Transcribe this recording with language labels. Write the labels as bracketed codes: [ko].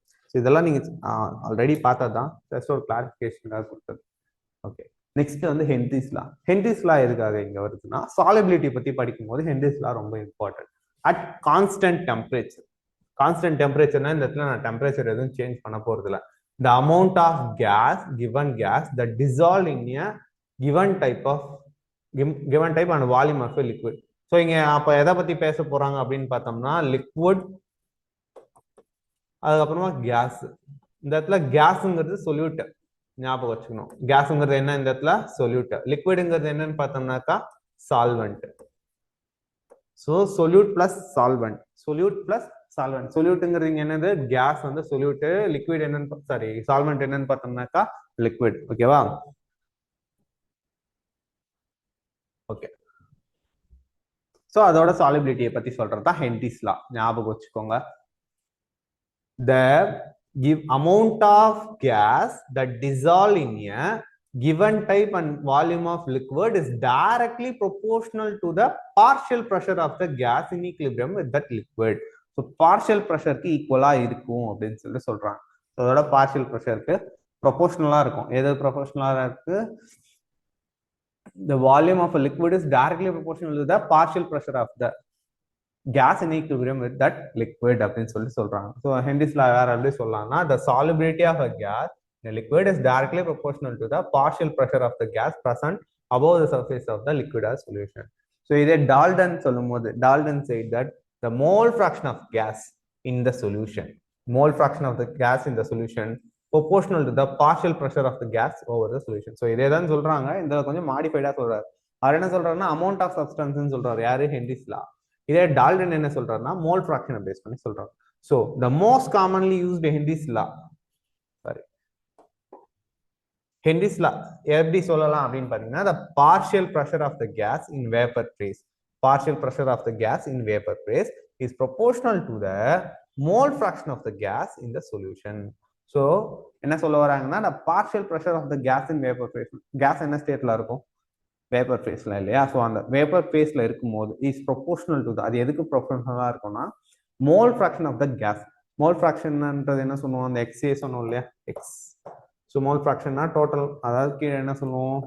[ta] So இதெல்லாம் நீங்க already பார்த்ததான், just ஒரு கிளாரிஃபிகேஷனுக்காக கொடுத்தது. ஓகே, நெக்ஸ்ட் வந்து ஹென்ரிஸ் லா. ஹென்ரிஸ் லா எதுக்காக இங்க வருதுன்னா, சாலிபிலிட்டி பத்தி படிக்கும்போது ஹென்ரிஸ் லா ரொம்ப important. At constant temperature, constant டெம்பரேச்சர்னா இந்த இடத்துல நான் டெம்பரேச்சர் எதுவும் சேஞ்ச் பண்ண போறது இல்லை. [en] the amount of given gas that dissolve in a given type and volume of a liquid. [ta] So இங்க அப்ப எதை பத்தி பேச போறாங்க அப்படின்னு பார்த்தோம்னா லிக்விட், அதுக்கப்புறமா கேஸ். இந்த இடத்துல கேஸ்ங்கிறது சொல்யூட், ஞாபகம் வச்சுக்கணும். கேஸ்ங்கிறது என்ன இந்த இடத்துல, சொல்யூட். லிக்விடுங்கிறது என்னன்னு பார்த்தோம்னாக்கா solvent. So solute plus solvent, solute plus solvent. சொல்யூட்டுங்கிறது என்னது, கேஸ் வந்து சொல்யூட், லிக்விட் என்னன்னு சாரி சால்வெண்ட் என்னன்னு பார்த்தோம்னாக்கா லிக்விட். ஓகேவா? ஓகே, ஸோ அதோட சாலிபிலிட்டியை பத்தி சொல்றது தான் ஹென்ரிஸ் லா, ஞாபகம் வச்சுக்கோங்க. [en] The amount of gas that dissolve in a given type and volume of liquid is directly proportional to the partial pressure of the gas in equilibrium with that liquid. [ta] So partial pressure க்கு ஈக்குவலா இருக்கும் அப்படின்னு சொல்லி சொல்றாங்க. அதோட partial ப்ரெஷருக்கு ப்ரொபோஷனலா இருக்கும். எது ப்ரொபோஷனலா இருக்கு, [en] the volume of a liquid is directly proportional to the partial pressure of the gas in equilibrium with that liquid [ta] அப்படின்னு சொல்லி சொல்றாங்க. ஸோ ஹென்ரிஸ் லா வேற எப்படி சொல்லலாம்னா, [en] the solubility of a gas in a liquid is directly proportional to the partial pressure of the gas present above the surface of the liquid or solution. [ta] So இதே Dalton சொல்லும் போது, [en] Dalton said that the mole fraction of gas in the solution, mole fraction of the gas in the solution proportional to the partial pressure of the gas over the solution. [ta] So இதே தான் சொல்றாங்க, இந்த கொஞ்சம் மாடிஃபைடா சொல்றாரு. அவர் என்ன சொல்றாருன்னா amount of substance சொல்றாரு யாரு, ஹென்ரிஸ் லா. இதே டால்டன் என்ன சொல்றாருன்னா மோல் ஃபிராக்ஷனை பேஸ் பண்ணி சொல்றாரு. [en] so the most commonly used Henry's law, [ta] sorry Henry's லா எப்படி சொல்லலாம் அப்படின்னு பாத்தீங்கன்னா, [en] the partial pressure of the gas in vapor phase, partial pressure of the gas in vapor phase is proportional to the mole fraction of the gas in the solution. So [ta] என்ன சொல்ல வராங்கன்னா [en] the partial pressure of the gas in vapor phase. [ta] gas என்ன ஸ்டேட்ல இருக்கும்? Vapour ஃபேஸ்ல இல்லையா? So அந்த vapour ஃபேஸ்ல இருக்கும்போது [en] is proportional to [ta] அது எதுக்கு ப்ரொபோஷனலா இருக்கும்னா mole fraction of the case. Mole ஃபிராக்ஷன்ன்றது என்ன சொல்லுவோம்? அந்த எக்ஸே சொன்னோம் இல்லையா, எக்ஸ். ஸோ மோல் ஃபிராக்ஷன்னா டோட்டல், அதாவது கீழே என்ன சொல்லுவோம்?